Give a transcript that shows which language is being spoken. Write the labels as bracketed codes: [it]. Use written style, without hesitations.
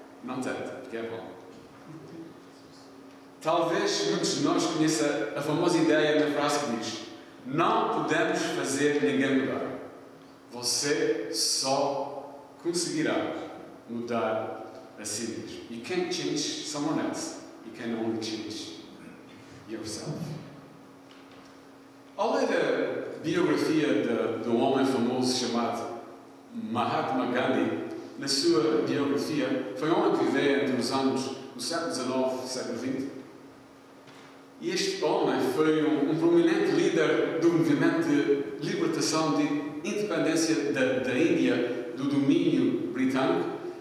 [pt] Não tenta, porque é vão. Talvez muitos de nós conheçam a famosa ideia na frase que diz: não podemos fazer ninguém mudar. Você só conseguirá mudar a si mesmo. [en] You can't change someone else. You can only change yourself. [pt] Ao ler a biografia de um homem famoso chamado Mahatma Gandhi, na sua biografia, foi um homem que viveu entre os anos do século XIX e século XX. E este homem foi um prominente líder do movimento de libertação, de independência da Índia, do domínio britânico.